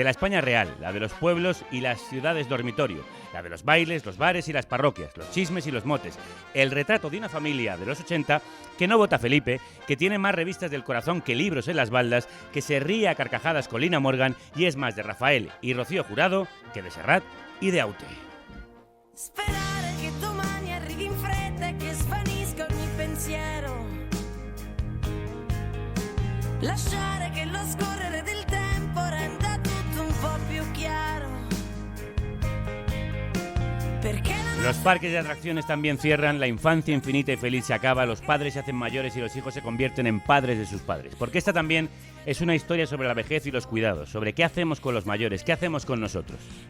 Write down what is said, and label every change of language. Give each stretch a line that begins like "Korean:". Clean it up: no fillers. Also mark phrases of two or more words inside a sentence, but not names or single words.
Spanish: la España real, la de los pueblos y las ciudades dormitorio, la de los bailes, los bares y las parroquias, los chismes y los motes, el retrato de una familia de los 80 que no vota Felipe, que tiene más revistas del corazón que libros en las baldas, que se ríe a carcajadas con Lina Morgan y es más de Rafael y Rocío Jurado que de Serrat y de Aute.
Italian: Sperare che domani arrivi in fretta e che svanisca ogni pensiero. Lasciare che lo scorrere del tempo renda tutto un po' più chiaro.
Spanish: Los parques de atracciones también cierran, la infancia infinita y feliz se acaba, los padres se hacen mayores y los hijos se convierten en padres de sus padres. Porque esta también es una historia sobre la vejez y los cuidados, sobre qué hacemos con los mayores, qué hacemos con nosotros.